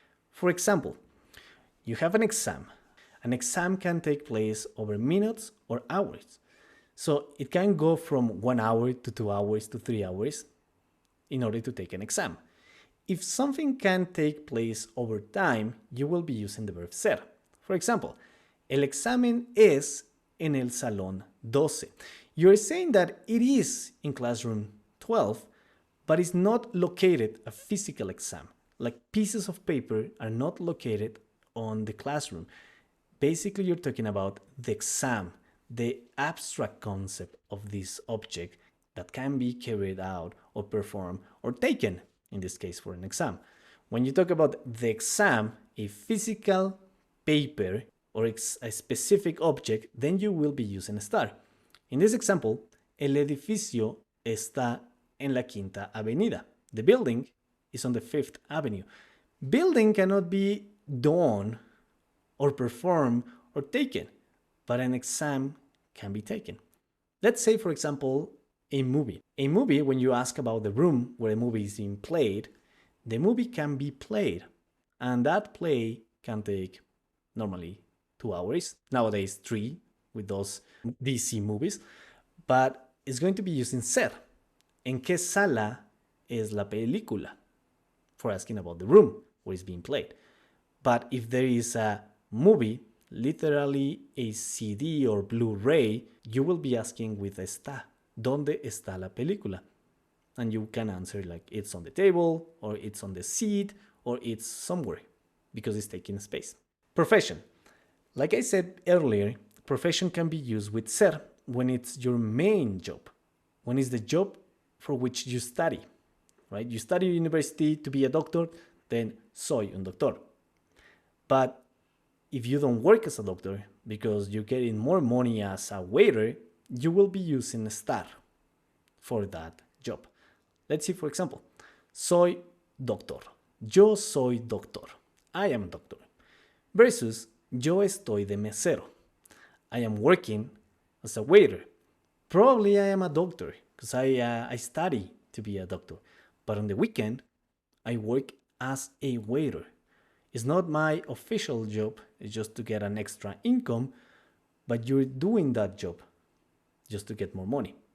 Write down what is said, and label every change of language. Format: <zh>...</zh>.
<en>For example, you have an exam. An exam can take place over minutes or hours. So it can go from 1 hour to 2 hours to 3 hours in order to take an exam. If something can take place over time, you will be using the verb ser. For example,</en> <es>el examen es en el salón 12.</es> <en>You're saying that it is in classroom 12, but it's not located a physical exam. Like pieces of paper are not located on the classroom. Basically, you're talking about the exam, the abstract concept of this object that can be carried out or performed or taken, in this case for an exam. When you talk about the exam, a physical paper or a specific object, then you will be using estar. In this example,</en> <es>el edificio está en la Quinta Avenida.</es> <en>The building is on the 5th Avenue. Building cannot be done or performed or taken, but an exam can be taken. Let's say, for example, a movie. A movie, when you ask about the room where a movie is being played, the movie can be played, and that play can take normally 2 hours, nowadays 3 with those DC movies, but it's going to be using ser.</en> <es>¿En qué sala es la película?</es> <en>For asking about the room where it's being played. But if there is a movie, literally a CD or Blu-ray, you will be asking with está.</en> <es>¿Dónde está la película?</es> <en>And you can answer like it's on the table, or it's on the seat, or it's somewhere, because it's taking space. Profession. Like I said earlier, profession can be used with ser when it's your main job, when it's the job for which you study, right? You study at university to be a doctor, then</en> <es>soy un doctor.</es> <en>But if you don't work as a doctor because you're getting more money as a waiter, you will be using estar for that job. Let's see, for example,</en> <es>soy doctor. Yo soy doctor.</es> <en>I am a doctor.</en> <es>Versus yo estoy de mesero.</es> <en>I am working as a waiter. Probably I am a doctor because I study to be a doctor. But on the weekend, I work as a waiter. It's not my official job. It's just to get an extra income, but you're doing that job just to get more money.</en>